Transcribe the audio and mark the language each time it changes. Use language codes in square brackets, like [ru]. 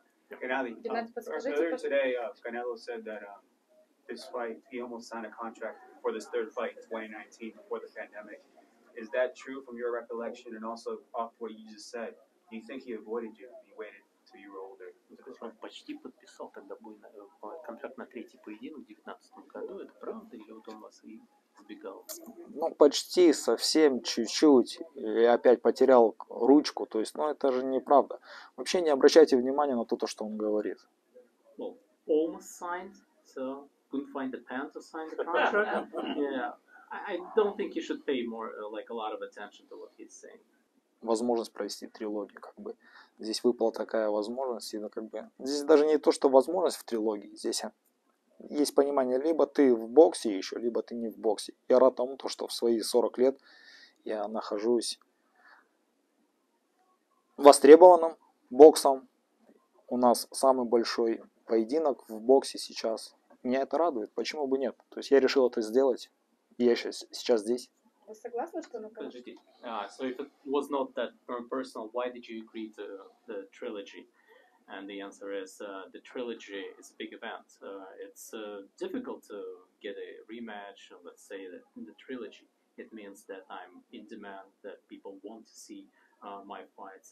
[en] Gennady, earlier today, Canelo said that this fight, he almost signed a contract for this third fight in 2019 before the pandemic. Is that true from your recollection? And also, off what you just said, do you think he avoided you? He waited till you were older? [ru] Он почти подписал тогда контракт на третий поединок в 2019 году. Это правда? Или вот он вас и сбегал. Ну, почти, совсем чуть-чуть. И опять потерял ручку. То есть, ну, это же неправда. Вообще не обращайте внимания на то, что он говорит. [en] Well, almost signed, so couldn't find the pen to sign the contract. Yeah, I don't think you should pay more, like a lot of attention to what he's saying. [ru] Возможность провести трилогию, как бы. Здесь выпала такая возможность. И, ну, как бы, здесь даже не то, что возможность в трилогии. Здесь есть понимание, либо ты в боксе еще, либо ты не в боксе. Я рад тому, что в свои 40 лет я нахожусь востребованным боксом. У нас самый большой поединок в боксе сейчас. Меня это радует. Почему бы нет? То есть я решил это сделать. И я сейчас здесь. Вы согласны, что на Подождите. [en] So if it was not that personal, why did you agree to the trilogy? And the answer is the trilogy is a big event. It's difficult to get a rematch, let's say, that in the trilogy. It means that I'm in demand, that people want to see my fights.